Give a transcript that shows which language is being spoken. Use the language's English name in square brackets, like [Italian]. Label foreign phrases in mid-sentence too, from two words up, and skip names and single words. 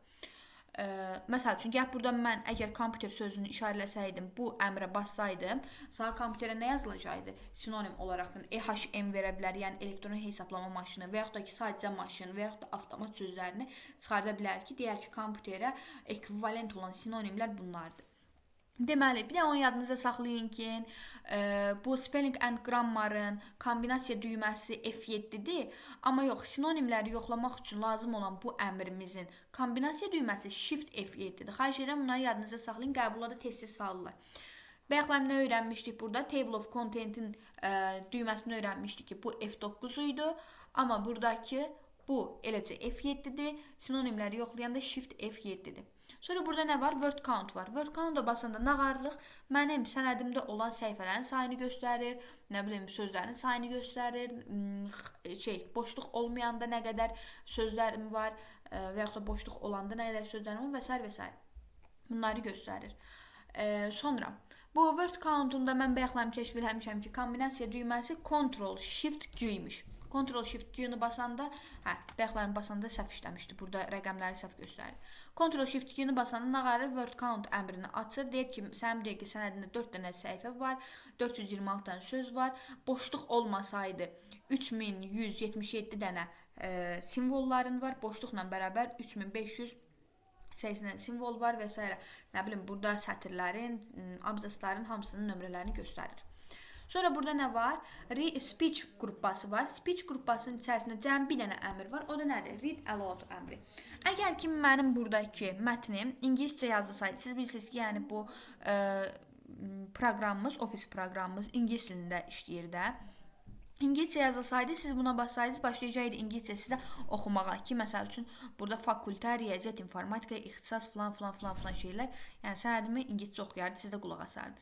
[Azerbaijani] Məsəl üçün, gəl burada mən əgər kompüter sözünü işarələsəydim, bu əmrə bassaydım, sağ kompüterə nə yazılacaqdı? Sinonim olaraqdan EHM verə bilər, yəni elektron hesablama maşını və yaxud da ki, sadəcə maşın və yaxud da avtomat sözlərini çıxarda bilər ki, deyər ki, kompüterə ekvivalent olan sinonimlər bunlardır. Deməli, bir də onu yadınızda saxlayın ki, bu [English] spelling and grammarın [Azerbaijani] kombinasiya düyməsi F7-dir, amma yox, sinonimləri yoxlamaq üçün lazım olan bu əmrimizin kombinasiya düyməsi Shift F7-dir. Xahiş edirəm, bunları yadınızda saxlayın, qəbullarda tez-tez salırlar. Bayaqlar nə öyrənmişdik burada? [English] Table of Content'in [Azerbaijani] düyməsini öyrənmişdik ki, bu F9 idi, amma buradakı bu eləcə F7-dir, sinonimləri yoxlayanda Shift F7-dir. Sonra burada nə var? [English] Word count var. Word count-a [Azerbaijani] basanda nağarlıq mənim sənədimdə olan səhifələrin sayını göstərir, nə bilim sözlərin sayını göstərir, boşluq olmayanda nə qədər sözlərim var və yaxud da boşluq olanda nə qədər sözlərim var və s. və s. Bunları göstərir. Sonra bu [English] word count-unda [Azerbaijani] mən bayaqlar kəşf etmişəm ki, kombinasiya düyməsi Ctrl Shift Q imiş. Ctrl Shift Q-nu basanda, bayaqların basanda səhv işləmişdi. Burada rəqəmləri səhv göstərir. Ctrl Shift Q-nu basanda nağarı [English] word count [Azerbaijani] əmrini açır. Deyir ki, sənin bir dəqiqə sənədində 4 dənə səhifə var, 426 dənə söz var. Boşluq olmasaydı 3177 dənə simvolların var. Boşluqla bərabər 3580 simvol var və s. Nə bilim, burada sətirlərin, abzasların hamısının nömrələrini göstərir. Sonra burada nə var? Speech qrupbası var. Speech qrupbasının içərisində cəmi bir dənə əmr var. O da nədir? [English] Read aloud əmri. [Azerbaijani] Əgər ki, mənim buradakı mətnim ingiliscə yazılsaydı, siz bilirsiniz ki, yəni bu proqramımız, ofis proqramımız ingilis dilində işləyir də. İngiliscə yazılsaydı, siz buna bassaydınız, başlayacaqdı ingiliscə sizə oxumağa ki, məsəl üçün, burada fakültə, riyaziyyat, informatika, ixtisas filan şeylər, yəni sənədimi ingiliscə oxuyardı, siz də qulaq asardınız.